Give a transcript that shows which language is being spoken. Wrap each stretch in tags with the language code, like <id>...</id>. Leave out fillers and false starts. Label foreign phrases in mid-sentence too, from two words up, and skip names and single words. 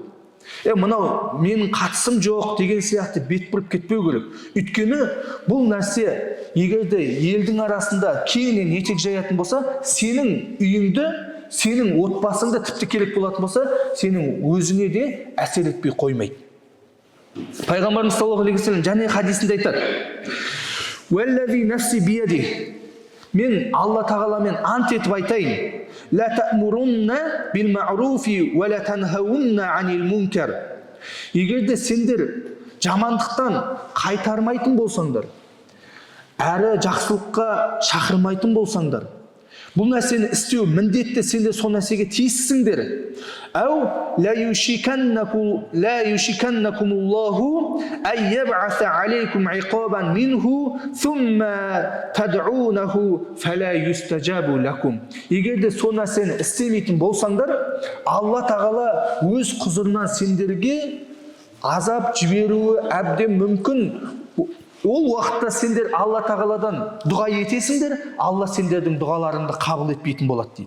<kk>Мынау менің қатысым жоқ деген сияқты бет бұрып кетпеу керек. Өйткені бұл нәрсе егерде елдің арасында кеңінен етек жаятын болса, сенің үйіңді, сенің отбасыңда тіпті керек болатын болса, сенің өзіңе де әсер етпей қоймайды. Пайғамбарымыз</kk> <ar>صلى الله عليه وسلم</ar> <kk>және хадисінде айтады:</kk> <ar>«والذي نفسي بيده».</ar> <kk>Мен Алла тағаламен ант етіп айтайын:</kk> <ar>«لتأمرن بالمعروف ولتنهون عن المنكر».</ar> <kk>Егерде сендер жамандықтан қайтармайтын болсаңдар, әрі жақсылыққа шақырмайтын болсаңдар, бұл нәрсені істеу міндетті, сендер сол нәрсеге тиіссіңдер.</kk> <ar>أو ليوشكن الله أن يبعث عليكم عقابا منه ثم تدعونه فلا يستجاب لكم.</ar> <kk>Егерде сол нәрсені істемейтін болсаңдар, Алла тағала өз құзырынан сендерге азап жіберуі әбден мүмкін. Ол уақытта сендер Алла тағаладан дұға етесіңдер, Алла сендердің дұғаларыңды қабыл етпейтін болады дейді.</kk>